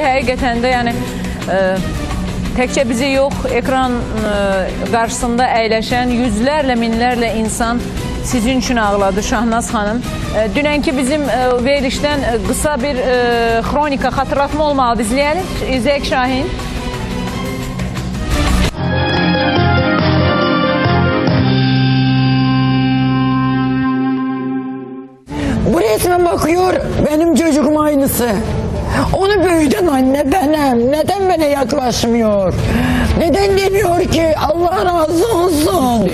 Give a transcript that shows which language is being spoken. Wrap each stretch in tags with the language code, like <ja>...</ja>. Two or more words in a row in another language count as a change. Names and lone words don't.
<az>Həqiqətən də yəni təkcə bizi yox, ekran qarşısında əyləşən yüzlərlə, minlərlə insan sizin üçün ağladı Şahnaz xanım. Dünənki bizim verilişdən qısa bir xronika, xatırlatma olmalıdır. İzləyək Şahin.</az> <tr>Bu resme bakıyor, benim çocuğum aynısı. Onu büyüten anne benim. Neden bana yaklaşmıyor? Neden demiyor ki Allah razı olsun?</tr>